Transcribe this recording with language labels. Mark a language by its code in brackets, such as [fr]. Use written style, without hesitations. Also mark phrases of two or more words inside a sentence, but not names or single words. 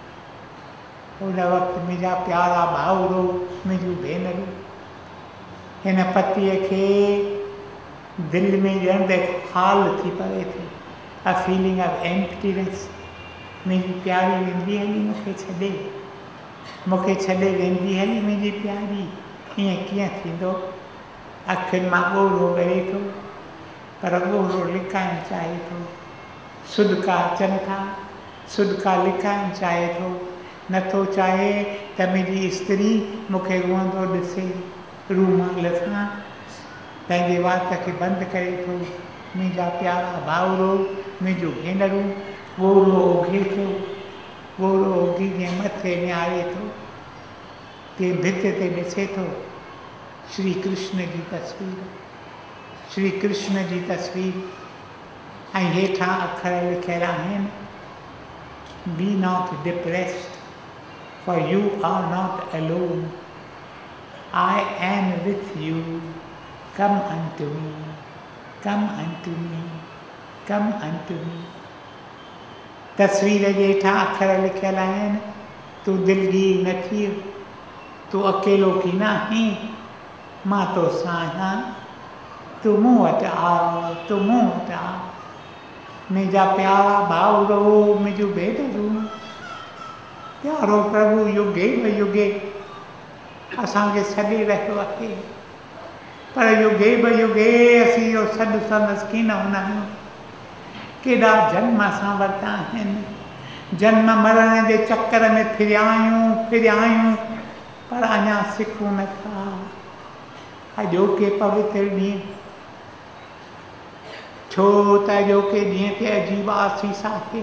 [sd] उन वक़्तु मुंहिंजा प्यारा भाउरो, मुंहिंजूं भेनरूं, हिन पतीअ खे दिलि में ॼण त ख़ाल थी पवे थी, [en] A feeling of emptiness. [sd] मुंहिंजी प्यारी वेंदी हली मूंखे छॾे वेंदी हली मुंहिंजी प्यारी, ईअं कीअं थींदो? अखियुनि मां ॻोढ़ो ॻरे थो, पर ॻोढ़ो लिकाइणु चाहे थो। सुॾका अचनि था, सुॾका लिकाइणु चाहे थो, नथो चाहे त मुंहिंजी स्त्री मूंखे रुअंदो ॾिसे। रूमाल सां पंहिंजे वात खे बंदि करे थो। मुंहिंजा प्यारा भाउरो, मुंहिंजूं भेनरूं, ॻोढ़ो उघे थो। ॻोढ़ो उघी जीअं मथे निहारे थो, तीअं भित ते ॾिसे थो श्री कृष्ण जी तस्वीर, श्री कृष्ण जी तस्वीर। ऐं हेठां अखर लिखियल आहिनि, [en] Be not depressed, for you are not alone. I am with you. Come unto me. Come unto me. Come unto me. [sd] तस्वीर जे हेठां अखर लिखियल आहिनि, तूं दिलगीर न थी, तूं अकेलो की न आहीं, मां तोसां आहियां, तूं मूं वटि आ, तूं मूं वटि आ। मुंहिंजा प्यारा भाउरो, मुंहिंजूं भेनरूं, प्यारो प्रभु युगे ब युगे असांखे छॾे रहियो आहे, पर युगे ब युगे असीं इहो सॾु संदसि कीन हूंदा आहियूं। केॾा जन्म असां वरिता आहिनि, जन्म मरण जे चकर में फिरिया आहियूं, पर अञा सिखूं नथा। अॼोके पवित्र ॾींहुं, छो त अॼोके ॾींहं ते अजीब आसीस आहे।